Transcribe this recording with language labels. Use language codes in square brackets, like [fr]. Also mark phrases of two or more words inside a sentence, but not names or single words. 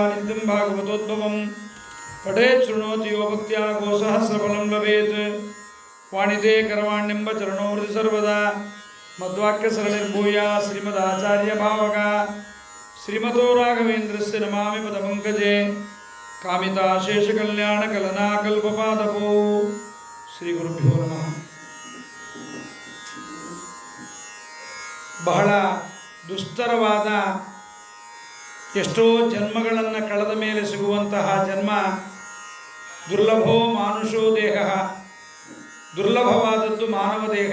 [sa] नित्यं भागवतोद्भवं पठेत् शृणोति यो भक्त्या गोसहस्रफलं लभेत् वाणिते करवाण्यम्ब चरणोहृदि सर्वदा मद्वाक्य सरणिर्भूया श्रीमदाचार्य भावक श्रीमतो राघवेन्द्रस्य नमामि पदपङ्कजे कामिताशेष कल्याण कलना कल्पपादपो श्री गुरुभ्यो नमः। [kn] ಬಹಳ ದುಸ್ತರವಾದ ಎಷ್ಟೋ ಜನ್ಮಗಳನ್ನು ಕಳೆದ ಮೇಲೆ ಸಿಗುವಂತಹ ಜನ್ಮ [sa] ದುರ್ಲಭೋ ಮಾನುಷೋ ದೇಹ, [kn] ದುರ್ಲಭವಾದದ್ದು ಮಾನವ ದೇಹ.